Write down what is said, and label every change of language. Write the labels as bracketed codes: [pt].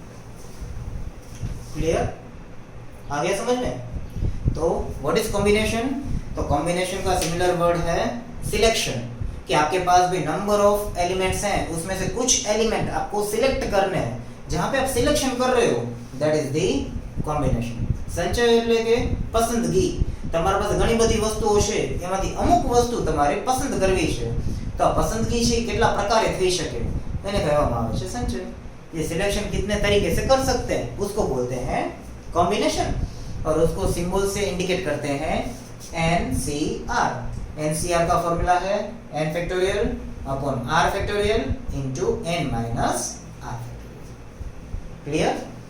[hi] Clear? आ गया समझ में? तो व्हाट इज कॉम्बिनेशन? तो कॉम्बिनेशन का सिमिलर वर्ड है सिलेक्शन, कि आपके पास भी नंबर ऑफ एलिमेंट्स हैं, उसमें से कुछ एलिमेंट आपको सिलेक्ट करने हैं। जहां पे आप सिलेक्शन कर रहे हो दैट इज द कॉम्बिनेशन। [gu] संचय એટલે કે પસંદગી। તમારા પાસે ઘણી બધી વસ્તુઓ છે, એમાંથી અમુક વસ્તુ તમારે પસંદ કરવી છે, તો આ પસંદગી છે કેટલા પ્રકારે થઈ શકે એને કહેવામાં આવે છે સંચય। [hi] ये सिलेक्शन कितने तरीके से कर सकते हैं उसको बोलते हैं कॉम्बिनेशन, और उसको सिंबल से इंडिकेट करते हैं NCR। NCR का फॉर्मूला है n factorial upon r factorial into n minus r factorial. Clear?